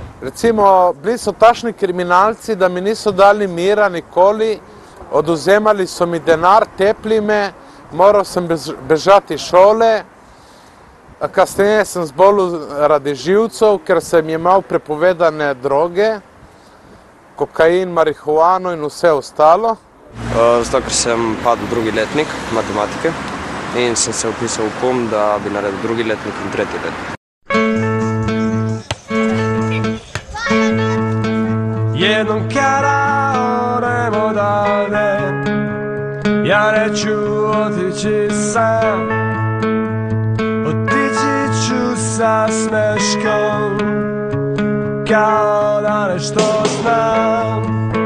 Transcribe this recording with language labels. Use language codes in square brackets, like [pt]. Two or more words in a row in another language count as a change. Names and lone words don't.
[sl] Recimo, bili so tašni kriminalci, da mi niso dali mira nikoli, oduzemali so mi denar, tepli me, moral sem bežati iz šole, kasneje sem zbolel radi živcev, ker sem imel prepovedane droge, kokain, marihuano in vse ostalo. Zato, ker sem padel drugi letnik matematike in sem se upisal v PUM, da bi naredil drugi letnik in tretji letnik. [sr] Jednom kada odem odavde, ja neću otići sam. Otići ću sa smeškom, kao da nešto znam.